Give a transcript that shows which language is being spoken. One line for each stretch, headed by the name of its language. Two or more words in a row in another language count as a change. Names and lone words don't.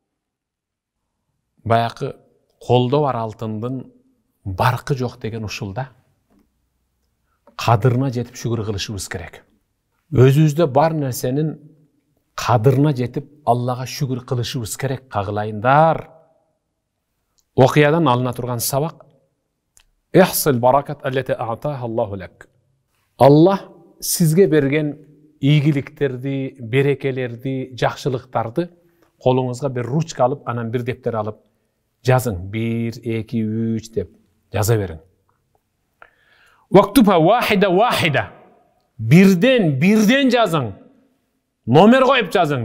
Kyrgyz: Баякы колдо бар алтындын баркы жок деген ушул да. Кадырына жетип шүгүр кылышыбыз керек. Өзүбүздө бар нерсенин кадырына жетип Аллага шүгүр кылышыбыз керек, кагылайындар. Окуядан алына турган сабак:
Arabic: أحص البركات التي أعطاها الله لك.
Kyrgyz: Аллах сизге берген ийгиликтерди, берекелерди, жакшылыктарды колуңузга бир ручка алып, анан бир дептер алып жазың. 1, 2, 3 деп жаза бериң.
Arabic: واكتبها واحدة واحدة.
Kyrgyz: Бирден жазың. Номер коюп жазың.